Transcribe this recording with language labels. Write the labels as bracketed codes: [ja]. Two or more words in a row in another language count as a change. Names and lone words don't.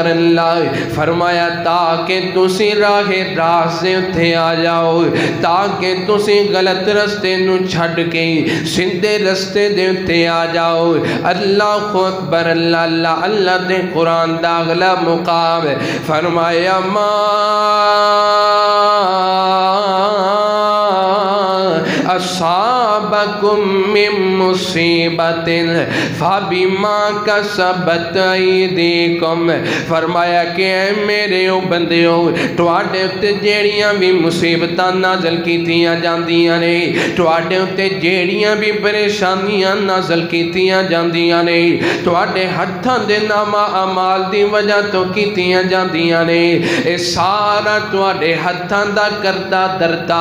[pa] اللہ فرمایا تاکہ تسی راہے راہ سے اتھے آ جاؤ، تاکہ تسی غلط رستے نوں چھڈ کے سیدھے رستے دے اتے آ جاؤ. [ar] الله أكبر. [pa] اللہ اللہ دے قرآن دا اگلا مقام فرمایا [ar] ما أصابكم من مصيبة فبما كسبت أيديكم. [pa] فرمایا کہ اے میرے او بندیو تہاڈے اتے جیہڑیاں بھی مصیبتاں نازل کیتیاں جاندیاں نے، تہاڈے اتے جیہڑیاں بھی پریشانیاں نازل کیتیاں جاندیاں نے، تہاڈے ہتھاں دے نامہ اعمال دی وجہ توں کیتیاں جاندیاں نے، اے سارا تہاڈے ہتھاں دا کردا دردا.